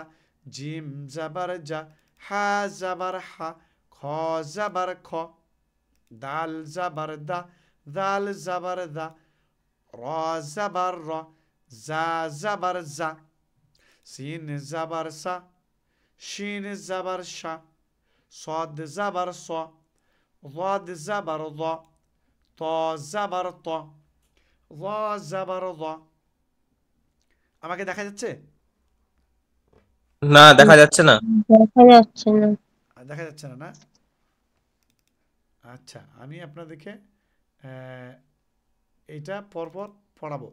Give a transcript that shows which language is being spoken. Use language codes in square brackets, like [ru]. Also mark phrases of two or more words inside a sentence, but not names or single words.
[bn] জিম জাবার যা, হা জাবার হা, খ জাবার খ, দাল জাবার দা, দাল জাবার দা, র জাবার র, জা জাবার জা, সিন জাবার সা, শিন জাবার শা, صاد জাবার স, ضاد জাবার ض, ত জাবার ত, ظ জাবার ظ। আমাকে দেখা যাচ্ছে? না, দেখা যাচ্ছে না। দেখা যাচ্ছে না। দেখা যাচ্ছে না, না? আচ্ছা, আমি আপনাদেরকে এইটা পরপর পড়াবো।